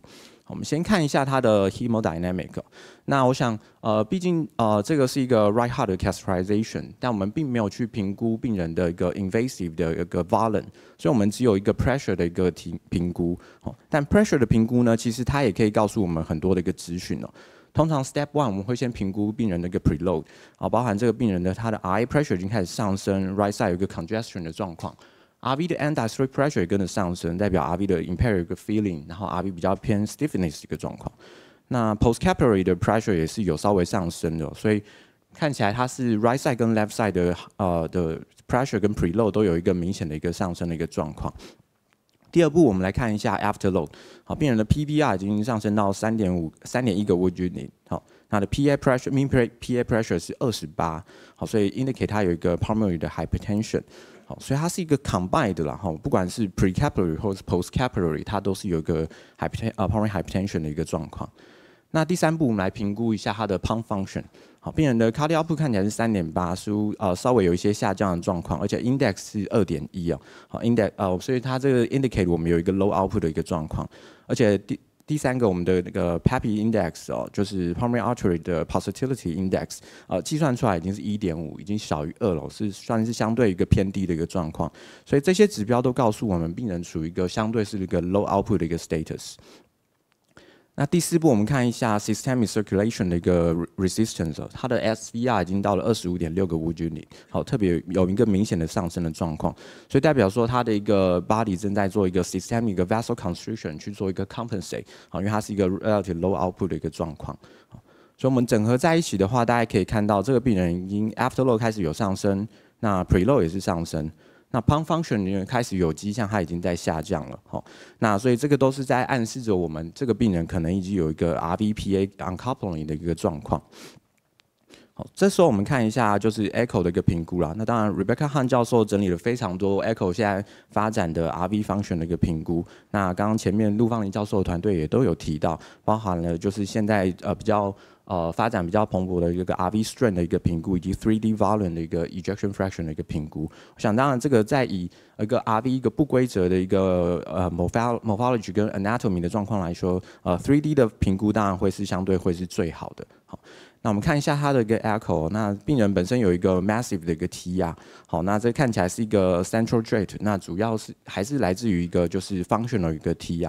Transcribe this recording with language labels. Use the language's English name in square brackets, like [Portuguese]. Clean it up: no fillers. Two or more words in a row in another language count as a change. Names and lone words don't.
[Chinese] 我们先看一下它的 hemodynamic。那我想毕竟这个是一个 [English] right heart [Chinese] 的 catheterization， 但我们并没有去评估病人的一个 invasive 的一个 volume， 所以我们只有一个 pressure 的一个评估。但 pressure 的评估呢，其实它也可以告诉我们很多的一个资讯哦。通常 Step 1我们会先评估病人的一个 preload， 包含这个病人的他的 [English] RA pressure [Chinese] 已经开始上升 ， [English] right side [Chinese] 有一个 congestion 的状况。RV 的 [English] end diastolic pressure [Chinese] 也跟着上升，代表 RV 的 impaired 有一个 feeling， 然后 RV 比较偏 stiffness 的一个状况。那 postcapillary 的 pressure 也是有稍微上升的，所以看起来它是 [English] right side [Chinese] 跟 [English] left side [Chinese] 的 pressure 跟 preload 都有一个明显的一个上升的一个状况。第二步，我们来看一下 afterload。好，病人的 PVR 已经上升到3.1个 [English] Wood unit。 [Chinese] 好，那的 [English] PA pressure mean PA pressure [Chinese] 是28。好，所以 indicate 它有一个 pulmonary 的 hypertension。好，所以它是一个 combined 的啦，哈，不管是 precapillary 或是 postcapillary， 它都是有一个 [English] pulmonary hypertension [Chinese] 的一个状况。那第三步，我们来评估一下它的 [English] pump function。 [Chinese] 好，病人的 [English] cardiac output [Chinese] 看起来是3.8， 似乎稍微有一些下降的状况，而且 index 是2.1哦。好 ，index 所以它这个 indicate 我们有一个 [English] low output [Chinese] 的一个状况，而且第三个我们的那个 [English] PAPI index [Chinese] 哦，就是 [English] pulmonary artery [Chinese] 的 [English] pulsatility index， [Chinese] 计算出来已经是 1.5， 已经小于2了，是算是相对一个偏低的一个状况。所以这些指标都告诉我们病人处于一个相对是一个 [English] low output [Chinese] 的一个 status。那第四步，我们看一下 [English] systemic circulation [Chinese] 的一个 resistance， 它的 SVR 已经到了 25.6个 [English] Wood unit， [Chinese] 好，特别有一个明显的上升的状况，所以代表说它的一个 body 正在做一个 [English] systemic vessel constriction [Chinese] 去做一个 compensate， 好，因为它是一个 [English] relative low output [Chinese] 的一个状况。所以我们整合在一起的话，大家可以看到这个病人已经 afterload 开始有上升，那 preload 也是上升。那 [English] pump function [Chinese] 开始有迹象，它已经在下降了，那所以这个都是在暗示着我们这个病人可能已经有一个 [English] RVPA uncoupling [Chinese] 的一个状况。好，这时候我们看一下就是 echo 的一个评估啦。那当然 Rebecca Han 教授整理了非常多 echo 现在发展的 [English] RV function [Chinese] 的一个评估。那刚刚前面陆芳林教授的团队也都有提到，包含了就是现在比较发展比较蓬勃的一个 [English] RV strain [Chinese] 的一个评估，以及 [English] 3D volume [Chinese] 的一个 [English] ejection fraction [Chinese] 的一个评估。我想当然这个在以一个 RV 一个不规则的一个morphology 跟 anatomy 的状况来说，3D 的评估当然会是相对会是最好的。好，那我们看一下它的一个 echo， 那病人本身有一个 massive 的一个 TR， 好，那这看起来是一个 [English] central drain， [Chinese] 那主要是还是来自于一个就是 functional 一个 TR。